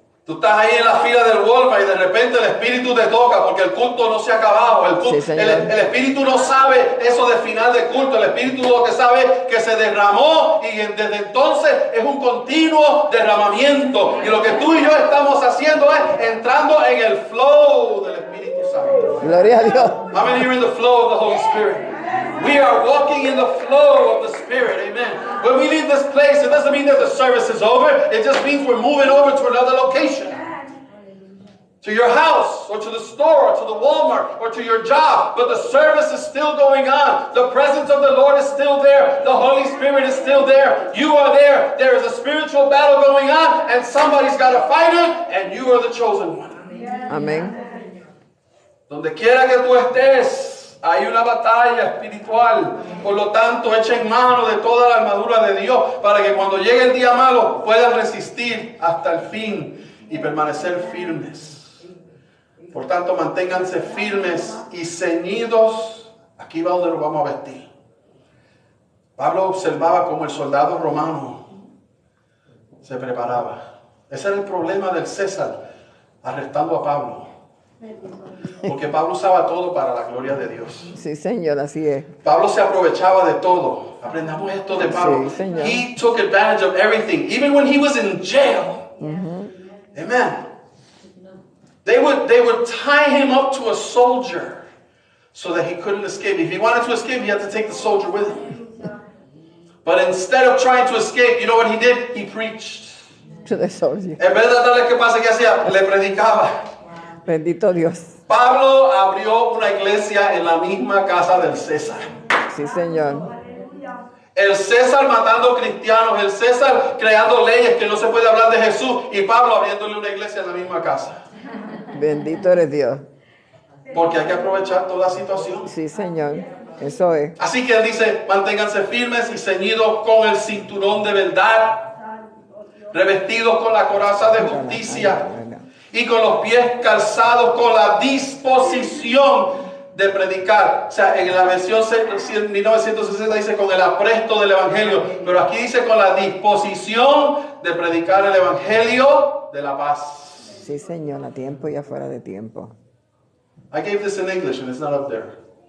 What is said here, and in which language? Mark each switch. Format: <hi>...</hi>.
<es>Tú estás ahí en la fila del Walmart y de repente el Espíritu te toca porque el culto no se ha acabado. El Espíritu no sabe eso de final de culto. El Espíritu lo que sabe es que se derramó y desde entonces es un continuo derramamiento. Y lo que tú y yo estamos haciendo es entrando en el flow del Espíritu Santo. Gloria a Dios.</es> <en>How many are in the flow of the Holy Spirit? We are walking in the flow of the Spirit. Amen. When we leave this place, it doesn't mean that the service is over. It just means we're moving over to another location. To your house, or to the store, or to the Walmart, or to your job. But the service is still going on. The presence of the Lord is still there. The Holy Spirit is still there. You are there. There is a spiritual battle going on, and somebody's got to fight it, and you are the chosen one.</en> <es>Amén. Donde quiera que tú estés, hay una batalla espiritual. Por lo tanto, echen mano de toda la armadura de Dios para que cuando llegue el día malo puedan resistir hasta el fin y permanecer firmes. Por tanto, manténganse firmes y ceñidos. Aquí va donde nos vamos a vestir. Pablo observaba cómo el soldado romano se preparaba. Ese era el problema del César arrestando a Pablo. Porque Pablo usaba todo para la gloria de Dios. Sí, Señor, así es. Pablo se aprovechaba de todo. Aprendamos esto de Pablo. Sí, Señor.</es> <en>He took advantage of everything, even when he was in jail. Amen. They would tie him up to a soldier so that he couldn't escape. If he wanted to escape, he had to take the soldier with him. But instead of trying to escape, you know what he did? He preached. To the soldier.</en> <es>En vez de darle que pase, ¿qué hacía? Le predicaba. Bendito Dios. Pablo abrió una iglesia en la misma casa del César. Sí, Señor. El César matando cristianos, el César creando leyes que no se puede hablar de Jesús y Pablo abriéndole una iglesia en la misma casa. Bendito eres Dios. Porque hay que aprovechar toda situación. Sí, Señor. Eso es. Así que él dice, manténganse firmes y ceñidos con el cinturón de verdad, revestidos con la coraza de justicia y con los pies calzados con la disposición de predicar. O sea, en la versión 1960 dice con el apresto del evangelio, pero aquí dice con la disposición de predicar el evangelio de la paz. Sí, Señor, a tiempo y afuera de tiempo.</es> <en>I gave this in English and it's not up there.</en>